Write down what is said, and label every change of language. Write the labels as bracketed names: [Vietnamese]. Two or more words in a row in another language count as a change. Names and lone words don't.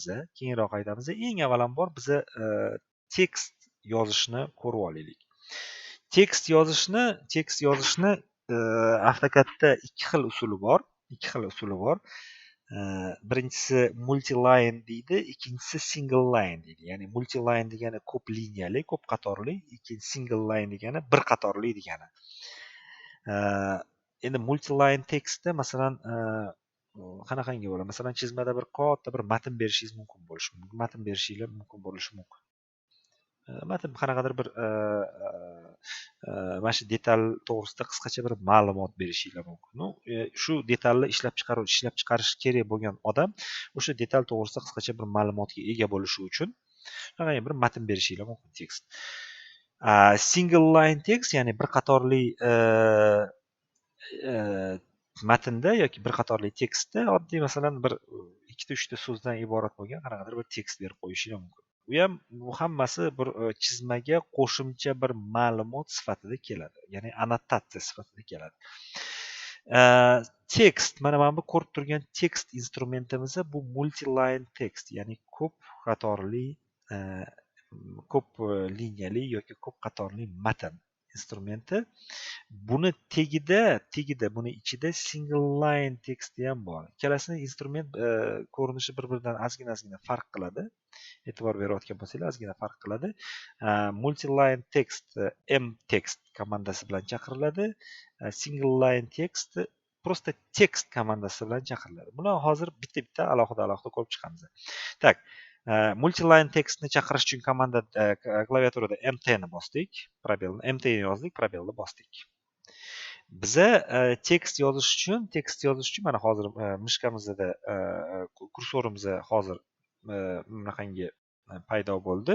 [Uzbek] Eng avvalambor biza tekst yozishni ko'rib olaylik. Tekst yozishni AutoCADda ikki xil usuli bor. Birinchisi multi-line deydi, ikkinchisi [English] single line [Uzbek] deydi. Ya'ni multi-line degani ko'p liniyali, ko'p qatorli, [English] single line [Uzbek] degani bir qatorli degani. Endi multi-line tekstda masalan qanaqangi bo'ladi? Masalan, chizmada bir katta bir matn berishingiz mumkin bo'lishi mumkin. Matn qanaqadir bir mana shu detal to'g'risida qisqacha bir ma'lumot berishinglar mumkin. Shu detalni ishlab chiqarish kerak bo'lgan odam o'sha detal to'g'risida qisqacha bir ma'lumotga ega bo'lishi uchun qanaqangi bir matn berishinglar mumkin tekst. [English] Single line [Uzbek] tekst, ya'ni bir qatorli matnda yoki bir qatorli tekstda oddiy masalan bir ikkita uchta so'zdan iborat bo'lgan qanaqadir bir tekst berib qo'yishing mumkin. Bu hammasi bir chizmaga qo'shimcha bir ma'lumot sifatida keladi, ya'ni annotatsiya sifatida keladi. Tekst, mana bu ko'rib turgan tekst instrumentimiz bu [English] multi-line text, [Uzbek] ya'ni ko'p qatorli ko'p liniyali yoki ko'p qatorli matn instrumenti. Buni tegida buni ichida single line teksti ham bor. Ikkalasini instrument ko'rinishi bir-biridan ozgina farq qiladi. E'tibor berayotgan bo'lsanglar ozgina farq qiladi. [English] Multi-line text [Uzbek] mtext komandasi bilan chaqiriladi. [English] Single line text [Uzbek] просто text komandasi bilan chaqiriladi. Buni hozir bitta alohida ko'rib chiqamiz. Tak, [English] multi-line textni [Uzbek] chaqirish uchun komanda klaviaturada mt ni bosdik, probelni mt ni yozdik, probelni bosdik. Biza tekst yozish uchun mana hozir mishkamizda kursorimiz hozir bunaqangi paydo bo'ldi.